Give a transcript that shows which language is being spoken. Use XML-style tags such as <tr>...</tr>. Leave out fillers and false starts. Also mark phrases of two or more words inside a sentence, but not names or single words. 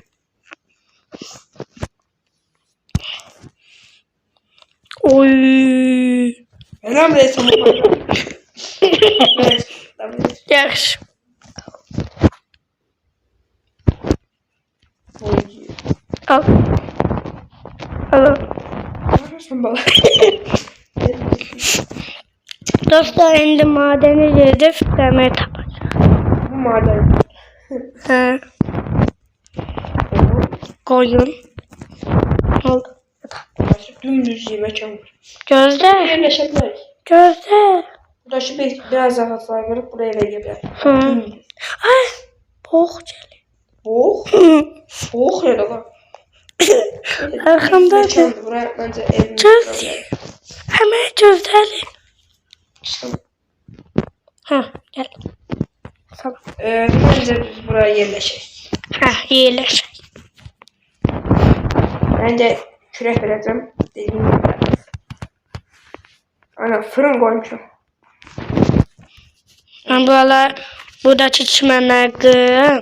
<tr>Oy. Önemli değil sana. Evet. Tamam.</tr> <az>Yaxşı. Al. Al.</az> <tr>Sen bana.</tr> <az>Dostlar indi madeni gedib dəmir tapacaq.</az> <tr>Bu maden.</tr> <az>Hə. Qoyun. Oldu.</az> <tr>Dümdüz yemek var.</tr> <az>Gözlə.</az> <tr>Yerleşebiliriz.</tr> <az>Gözlə.</az> <tr>Burada şu biraz daha hasar verip buraya verebiliriz.</tr> <az>Hı. Ay. Boğ gəlir.</az> <tr>Oh. Oh ya da lan.</tr> <az>Arxamdadır.</az> <tr>Buraya bence evimiz.</tr> <az>Göz. Həmən gözlərim. Hə, gəl.</az> <tr>Tamam. Bence biz buraya yerleşelim.</tr> <az>Hə, yerləşək.</az> <tr>Bence kürek vereceğim. Dediğim gibi. Ana fırın koymuşum.</tr> <az>Mən buradakı çimənləri qırım.</az>